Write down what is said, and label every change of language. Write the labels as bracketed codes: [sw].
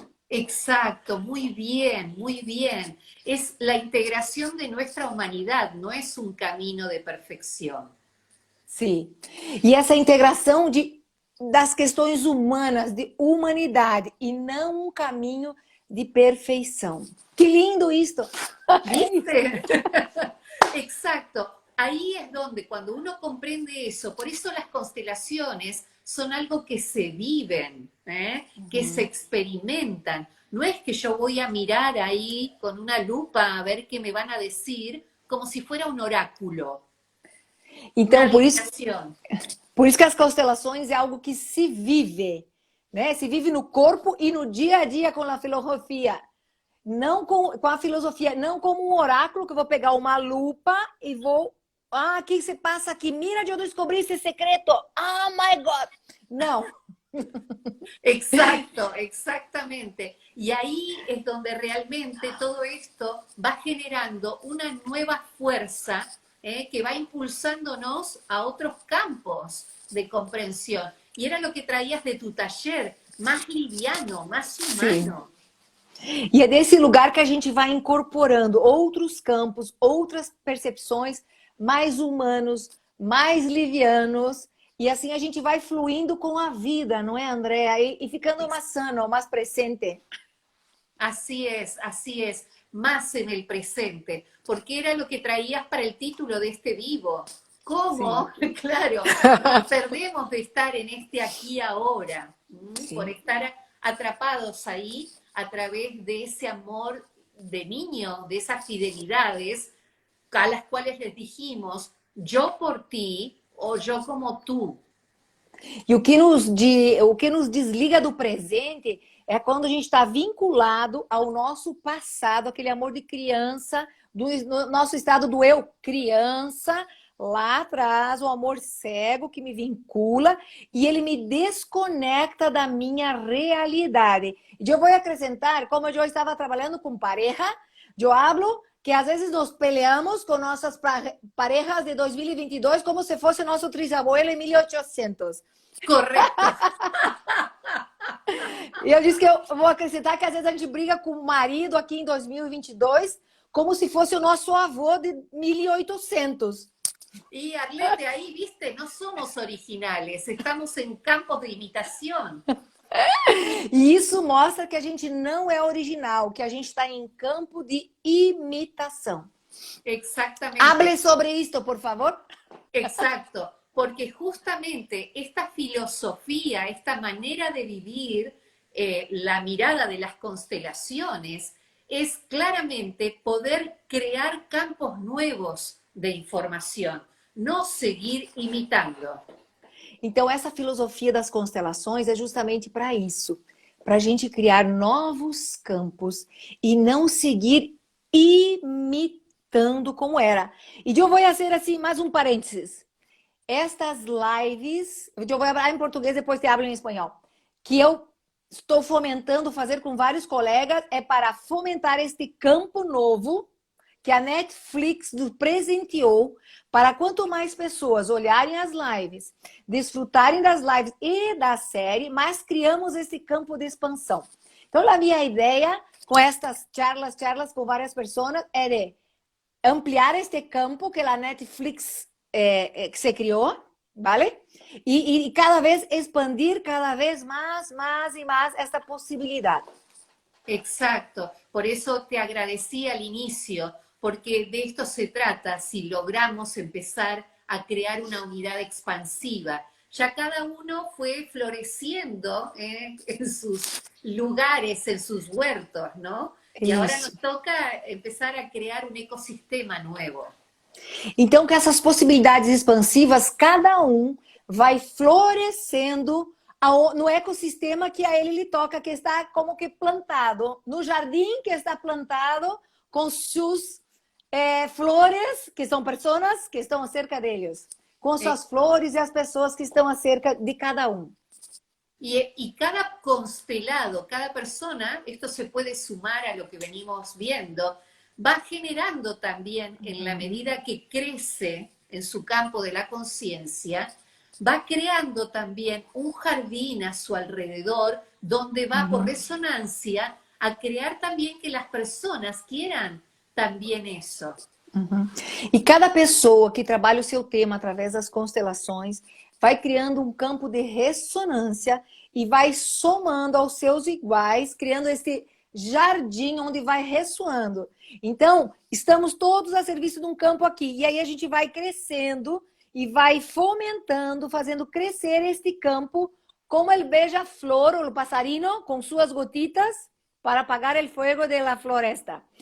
[es] Exacto, muy bien, muy bien. Es la integración de nuestra humanidad, no es un camino de perfección. [pt] Sim. E essa integração das questões humanas, de humanidade, e não um caminho de perfeição. Que lindo isto! [es] ¿Viste? Exacto. Ahí es donde cuando uno comprende eso, por eso las constelaciones son algo que se viven, que se experimentan. No es que yo voy a mirar ahí con una lupa a ver qué me van a decir, como si fuera un oráculo. [pt] Então, por isso que as constelações é algo que se vive, né? Se vive no corpo e no dia a dia com a filosofia. Não com a filosofia, não como um oráculo que eu vou pegar uma lupa e vou... o que se passa aqui? [es] Mira, [pt] eu descobri esse secreto. [en] Oh, my God! [pt] Não. [es] Exacto, exactamente. Y ahí es donde realmente todo esto va generando una nueva fuerza que va impulsándonos a otros campos de comprensión. Y era lo que traías de tu taller, más liviano, más [pt] Sim. [es] humano. [pt] E é desse lugar que a gente vai incorporando outros campos, outras percepções mais humanos, mais [es] livianos. [pt] E assim a gente vai fluindo com a vida, não é, Andrea? E ficando mais [es] sano, [pt] mais presente. [es] Así es, más en el presente, porque era lo que traías para el título de este vivo. [pt] Sim, [es] ¿Cómo? Claro, nos perdemos de estar en este aquí y ahora, por [pt] sim. [es] estar atrapados ahí a través de ese amor de niño, de esas fidelidades a las cuales les dijimos, yo por ti o yo como tú. [pt] E o que nos desliga do presente é quando a gente está vinculado ao nosso passado, aquele amor de criança, no nosso estado do eu criança, lá atrás, o amor cego que me vincula e ele me desconecta da minha realidade. E eu vou acrescentar, como eu estava trabalhando com [es] pareja, [pt] eu [es] hablo [pt] que às vezes [es] nos peleamos [pt] com nossas [es] parejas [pt] de 2022 como se fosse nosso [es] trisabuelo [pt] em 1800. [es] Correcto. [pt] E eu disse que eu vou acrescentar que às vezes a gente briga com o marido aqui em 2022 como se fosse o nosso avô de 1800. [es] Y Arlete, ahí, viste, no somos originales, estamos en campos de imitación. [pt] E isso mostra que a gente não é original, que a gente está em campo de imitação. [es] Exactamente. [pt] Hable sobre isto, por favor. [es] Exacto, porque justamente esta filosofía, esta manera de vivir, la mirada de las constelaciones, es claramente poder crear campos nuevos de información, no seguir imitando. [pt] Então, essa filosofia das constelações é justamente para isso, para a gente criar novos campos e não seguir imitando como era. E eu vou fazer assim mais um parênteses. Estas lives, eu vou falar em português depois [es] te hablo [pt] em espanhol, que eu estou fomentando fazer com vários colegas é para fomentar este campo novo que a Netflix nos presenteou para quanto mais pessoas olharem as lives, desfrutarem das lives e da série, mais criamos esse campo de expansão. Então, a minha ideia com estas [es] charlas [pt] com várias pessoas é de ampliar este campo que a Netflix que se criou, [es] ¿vale? Y cada vez expandir cada vez más y más esta posibilidad. Exacto, por eso te agradecí al inicio, porque de esto se trata, si logramos empezar a crear una unidad expansiva. Ya cada uno fue floreciendo en sus lugares, en sus huertos, ¿no? Y ahora nos toca empezar a crear un ecosistema nuevo. [pt] Então, com essas possibilidades expansivas, cada vai florescendo no ecossistema que a ele lhe toca, que está como que plantado, no jardim que está plantado com suas flores, que são pessoas que estão acerca deles, com suas flores e as pessoas que estão acerca de cada [es] Y cada constelado, cada persona, esto se puede sumar a lo que venimos viendo, va generando también, en la medida que crece en su campo de la conciencia, va creando también un jardín a su alrededor donde va por resonancia a crear también que las personas quieran también eso. [pt] E cada pessoa que trabalha o seu tema através das constelações vai criando um campo de ressonância e vai somando aos seus iguais, criando esse jardim onde vai ressoando. Então, estamos todos a serviço de um campo aqui. E aí a gente vai crescendo e vai fomentando, fazendo crescer este campo como o beija-flor, o passarinho, com suas [es] gotitas [pt] para apagar o fogo da floresta.